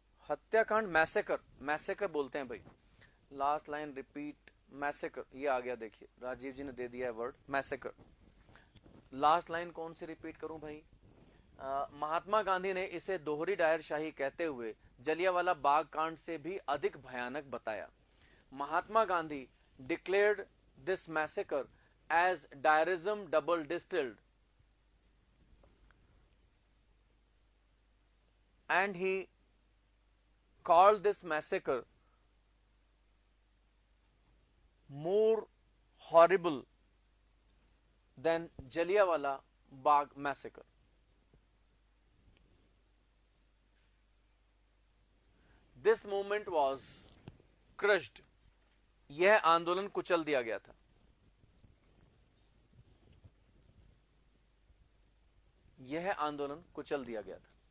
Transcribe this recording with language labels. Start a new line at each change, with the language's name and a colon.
Hindi: हत्याकांड मैसेकर बोलते हैं भाई. लास्ट लाइन रिपीट मैसेकर, ये आ गया. देखिए राजीव जी ने दे दिया है वर्ड मैसेकर. लास्ट लाइन कौन सी रिपीट करूं भाई? महात्मा गांधी ने इसे दोहरी डायरशाही कहते हुए जलियांवाला बाग कांड से भी अधिक भयानक बताया.
English: Mahatma Gandhi declared this massacre as Dyerism double distilled and he called this massacre more horrible than Jallianwala Bagh massacre. This movement was crushed.
Hindi: यह आंदोलन कुचल दिया गया था. यह आंदोलन कुचल दिया गया था.